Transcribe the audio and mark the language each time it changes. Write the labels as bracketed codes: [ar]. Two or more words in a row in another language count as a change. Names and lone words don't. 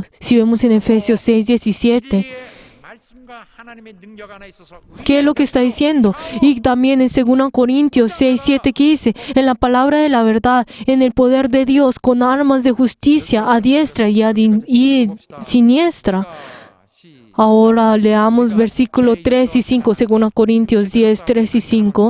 [es] Si vemos en Efesios 6:17, [ko] 주의 말씀과 하나님의 능력 안에 있어서 [es] ¿qué es lo que está diciendo? Y también en 2 Corintios 6:7 que dice, en la palabra de la verdad, en el poder de Dios, con armas de justicia a diestra y siniestra. Ahora leamos versículo 3 y 5, según Corintios 10, 3 y 5.